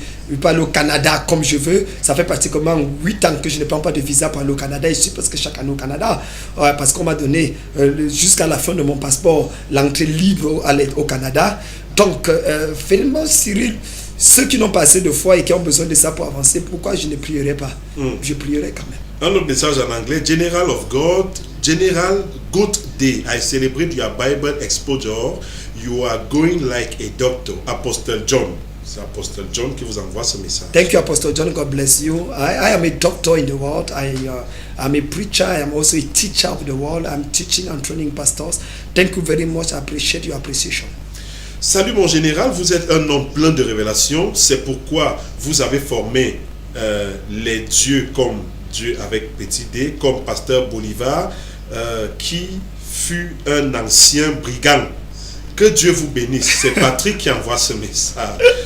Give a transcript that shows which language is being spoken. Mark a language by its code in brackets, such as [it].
[fr] Je peux aller au Canada comme je veux. Ça fait pratiquement 8 ans que je ne prends pas de visa pour aller au Canada ici parce que chaque année au Canada, parce qu'on m'a donné jusqu'à la fin de mon passeport l'entrée libre au Canada. Donc, finalement, Cyril, ceux qui n'ont pas assez de foi et qui ont besoin de ça pour avancer, pourquoi je ne prierai pas? Je prierai quand même. Un autre message en anglais. [en] General of God, General, good day. I celebrate your Bible exposure. You are going like a doctor. Apostle John. [fr] C'est Apostle John qui vous envoie ce message. [en] Thank you, Apostle John. God bless you. I am a doctor in the world. I'm a preacher. I am also a teacher of the world. I'm teaching and training pastors. Thank you very much. I appreciate your appreciation. [fr] Salut mon général, vous êtes un homme plein de révélations. C'est pourquoi vous avez formé les dieux comme Dieu avec petit d, comme pasteur Bolivar, qui fut un ancien brigand. Que Dieu vous bénisse. C'est Patrick qui envoie ce message.